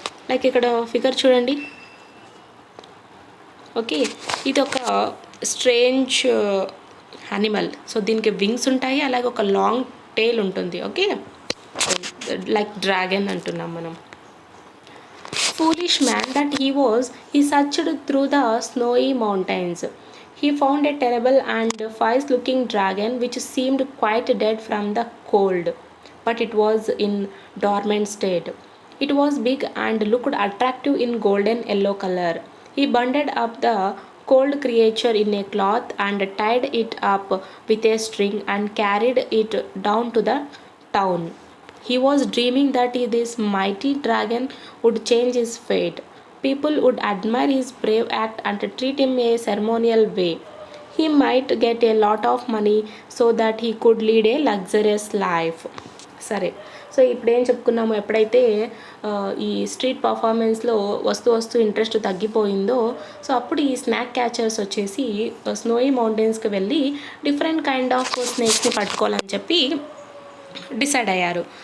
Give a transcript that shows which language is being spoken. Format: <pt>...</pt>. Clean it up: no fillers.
<te>Like ఇక్కడ figure చూడండి. Okay, ఇది ఒక స్ట్రేంజ్ యానిమల్. సో దీనికి వింగ్స్ ఉంటాయి, అలాగే ఒక లాంగ్ టేల్ ఉంటుంది. ఓకే, లైక్ డ్రాగన్ అంటున్నాం మనం.</te> <en>Foolish man that he was, he searched through the snowy mountains. He found a terrible and fierce looking dragon which seemed quite dead from the cold, but it was in dormant state. It was big and looked attractive in golden yellow color. He bundled up the cold creature in a cloth and tied it up with a string and carried it down to the town. He was dreaming that this mighty dragon would change his fate. People would admire his brave act and treat him a ceremonial way. He might get a lot of money so that he could lead a luxurious life.</en> <te>సరే, so ఇప్పుడు ఏం చెప్పుకున్నాము, ఎప్పుడైతే ఈ street పర్ఫార్మెన్స్లో వస్తూ interest తగ్గిపోయిందో, so అప్పుడు ఈ స్నాక్ క్యాచర్స్ వచ్చేసి స్నోయి మౌంటైన్స్కి వెళ్ళి డిఫరెంట్ కైండ్ ఆఫ్ స్నేక్స్ని పట్టుకోవాలని చెప్పి డిసైడ్ అయ్యారు.</te>